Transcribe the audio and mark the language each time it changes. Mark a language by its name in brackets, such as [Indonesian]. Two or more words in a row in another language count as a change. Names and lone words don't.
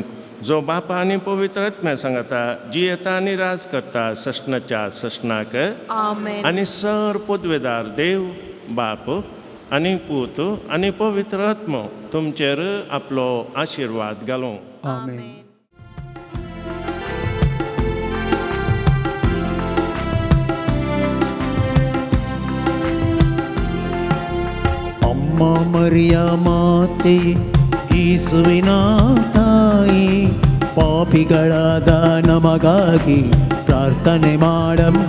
[Konkani] जो बापा आनी पवित्र आत्म्या सांगता जियेता आनी राज करता सशनाच्या सशनाक. आमेन. आनी सर पदवेदार देव बाप आनी पूत आनी पवित्र आत्मो तुमचेर आपलो आशिर्वाद घालूं. आमेन. [Kannada] ಅಮ್ಮ ಮರಿಯ ಮಾತೆ ಯೇಸುವಿನ ತಾಯಿ ಪಾಪಿಗಳಾದ ನಮಗಾಗಿ ಪ್ರಾರ್ಥನೆ ಮಾಡಮ್ಮ.